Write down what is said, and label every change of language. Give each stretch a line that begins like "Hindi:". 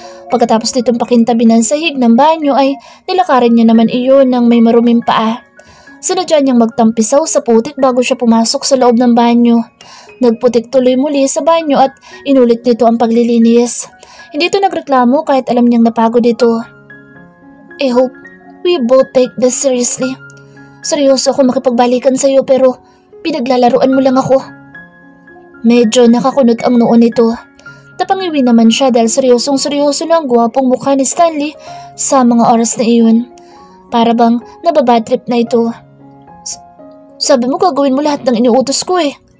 Filipino: Pagkatapos nitong pakintabi ng sahig ng banyo ay nilakarin niya naman iyon ng may maruming paa. Sinadya niyang magtampisaw sa putik bago siya pumasok sa loob ng banyo. Nagputik tuloy muli sa banyo at inulit nito ang paglilinis. Hindi ito nagreklamo kahit alam niyang napagod ito.
English: I hope we both take this seriously.
Filipino: Seryoso ako makipagbalikan sa iyo pero pinaglalaruan mo lang ako. Medyo nakakunot ang noo nito. Napangiwi naman siya dahil seryosong-seryoso na ang gwapong mukha ni Stanley sa mga oras na iyon. Para bang nababadtrip na ito. Sabi mo gagawin mo lahat ng iniutos ko eh.